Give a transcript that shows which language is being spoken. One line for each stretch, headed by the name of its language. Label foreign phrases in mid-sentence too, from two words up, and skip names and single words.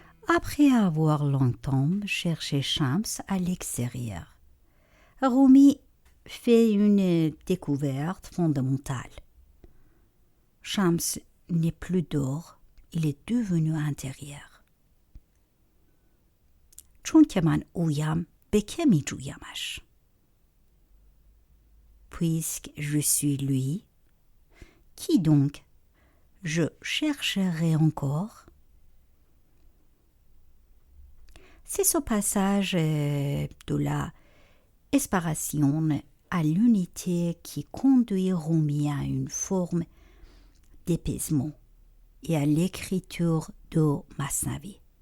French: après avoir longtemps cherché Shams à l'extérieur. Rumi fait une découverte fondamentale. Shams n'est plus dehors, il est devenu intérieur.
Persian: چون که من اویم به که می جویمش؟
French: Puisque je suis lui, qui donc je chercherai encore? C'est ce passage de la séparation à l'unité qui conduit Rumi à une forme d'apaisement et à l'écriture de Masnavi.